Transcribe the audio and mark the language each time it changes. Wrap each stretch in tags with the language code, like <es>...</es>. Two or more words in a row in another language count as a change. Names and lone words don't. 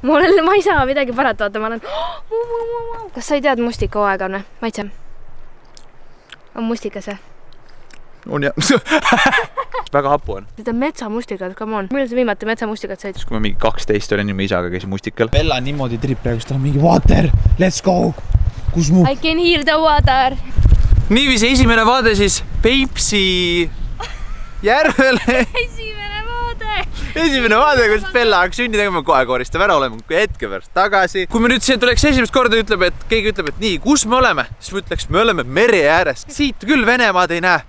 <et>Ma ei saa midagi parata, vaata, ma olen... Kas sa ei tead mustika hooaeg on? Maitse? On mustikas või? On jah. Väga hapu on. Need on metsamustikad,</et> <en>come on.</en> <et>Millal sa viimati metsamustikad said? Kui ma mingi 12 olin, ma isaga käisin mustikal. Bella niimoodi trip praegu, tal on mingi water,</et> <en>let's go.</en> <et>Kus mu?</et> <en>I can hear the water.</en> <et>Niiviisi esimene vaade siis Peipsi järvele. Esimene vaade, kus Bella hakkas sünni tegema, kohe koristab ära, oleme hetke pärast tagasi. Kui me nüüd siia tuleks esimest korda keegi ütleb, et nii, kus me oleme? Siis ma ütleks, me oleme mere ääres. Siit küll Venemaad ei näe.</et>